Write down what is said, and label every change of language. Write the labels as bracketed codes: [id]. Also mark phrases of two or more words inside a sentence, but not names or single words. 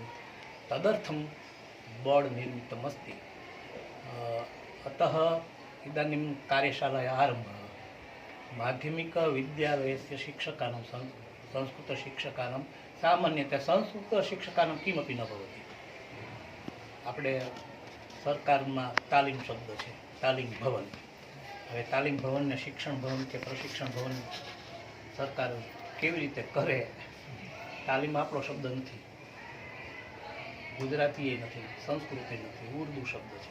[sa] तदर्थं बोर्ड् निर्मितमस्ति। अतः इदानीं कार्यशालायाः आरम्भः। माध्यमिकविद्यालयस्य शिक्षकानां संस्कृतशिक्षकानां सामान्यतया संस्कृतशिक्षकानां किमपि न भवति। [gu] આપણે સરકારમાં તાલીમ શબ્દ છે, તાલીમ ભવન. હવે તાલીમ ભવનને શિક્ષણ ભવન કે પ્રશિક્ષણ ભવન સરકાર કેવી રીતે કરે? તાલીમ આપણો શબ્દ નથી, ગુજરાતી એ નથી, સંસ્કૃત એ નથી, ઉર્દુ શબ્દ છે.